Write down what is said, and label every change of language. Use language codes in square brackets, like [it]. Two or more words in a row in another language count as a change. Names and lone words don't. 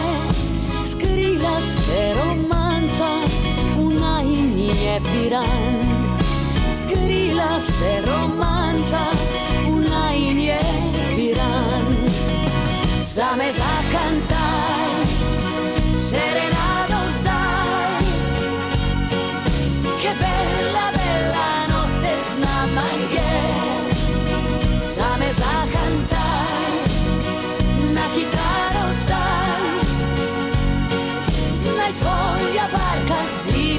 [sl] Skrila se romanca, v najin je Piran. Skrila se romanca, v najin je Piran. Zame zakantaj, serenado zdaj, [it] che bella, bella notte [sl] z nama je. Zame zakantaj, na kitaro zdaj, naj tvoja barka